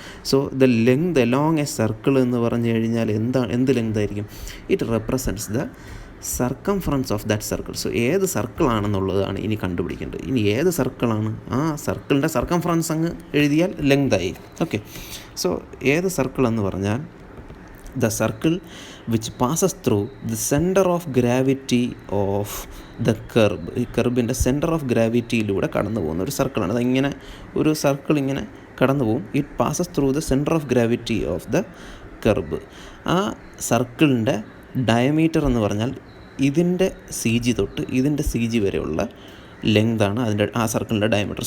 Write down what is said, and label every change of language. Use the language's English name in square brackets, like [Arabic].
[English] so the length along a circle [Malayalam] എന്ന് പറഞ്ഞു കഴിഞ്ഞാൽ എന്ത് ലെങ്ത് ആയിരിക്കും? [English] It represents the circumference of that circle. [Malayalam] So ഏത് സർക്കിളാണെന്നുള്ളതാണ് ഇനി കണ്ടുപിടിക്കേണ്ടത്. ഇനി ഏത് സർക്കിളാണ്? ആ സർക്കിളിൻ്റെ സർക്കംഫറൻസ് അങ്ങ് എഴുതിയാൽ ലെങ്തായി. [English] okay, so [Malayalam] ഏത് സർക്കിൾ എന്ന് പറഞ്ഞാൽ [English] the circle which passes through the center of gravity of the curve. [Malayalam] ഈ കർബിൻ്റെ സെൻറ്റർ ഓഫ് ഗ്രാവിറ്റിയിലൂടെ കടന്നു പോകുന്ന ഒരു സർക്കിളാണ്. അതിങ്ങനെ ഒരു സർക്കിൾ ഇങ്ങനെ കടന്നു പോകും. [English] It passes through the centre of gravity of the curve. [Malayalam] ആ സർക്കിളിൻ്റെ ഡയമീറ്റർ എന്ന് പറഞ്ഞാൽ ഇതിൻ്റെ CG തൊട്ട് ഇതിൻ്റെ CG വരെയുള്ള ലെങ്താണ് ആ സർക്കിളിൻ്റെ ഡയമീറ്റർ.